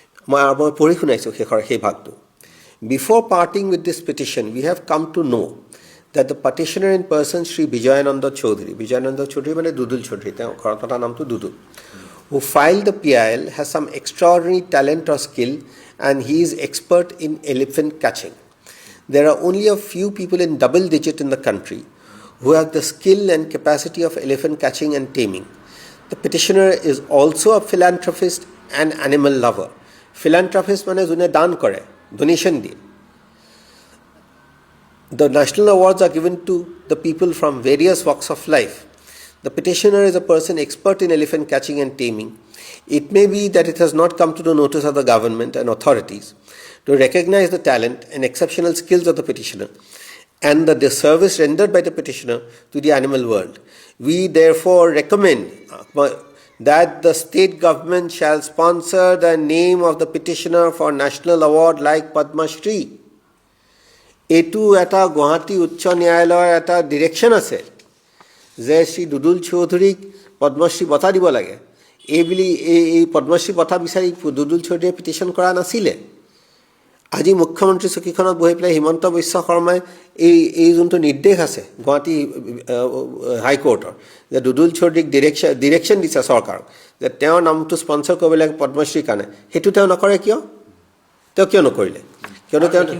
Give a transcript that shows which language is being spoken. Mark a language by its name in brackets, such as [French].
[Assamese] মই পঢ়ি শুনাইছোঁ শেষৰ সেই ভাগটো [English] Before parting with this petition, we have come to know that the petitioner in person, Sri Vijayananda Chaudhary মানে Dudul Chaudhary, [Assamese] তেওঁ ঘৰতটা নামটো [English] Dudul, who filed the PIL has some extraordinary talent or skill and he is expert in elephant catching. There are only a few people in double digit in the country who have the skill and capacity of elephant catching and taming. The petitioner is also a philanthropist and animal lover. Philanthropist [Assamese] মানে যোনে দান কৰে donation দিয়ে [English] The national awards are given to the people from various walks of life. The petitioner is a person expert in elephant catching and taming. It may be that it has not come to the notice of the government and authorities to recognize the talent and exceptional skills of the petitioner and the service rendered by the petitioner to the animal world. We therefore recommend that the state government shall sponsor the name of the petitioner for national award like Padma Shri. [Assamese] এইটো এটা গুৱাহাটী উচ্চ ন্যায়ালয়ৰ এটা direction আছে যে শ্ৰী দুদুল চৌধুৰীক পদ্মশ্ৰী বঁটা দিব লাগে এইবুলি এই পদ্মশ্ৰী বঁটা বিচাৰি দুদুল চৌধুৰীয়ে পিটিশ্যন কৰা নাছিলে আজি মুখ্যমন্ত্ৰী চকীখনত বহি পেলাই হিমন্ত বিশ্ব শৰ্মাই এই যোনটো নিৰ্দেশ আছে গুৱাহাটী হাইকোৰ্টৰ যে দুদুল চৌধুৰীক ডিৰেকশ্যন দিছে চৰকাৰক যে তেওঁৰ নামটো স্পন্সৰ কৰিব লাগে পদ্মশ্ৰীৰ কাৰণে সেইটো তেওঁ নকৰে কিয় নকৰিলে কিয়নো তেওঁ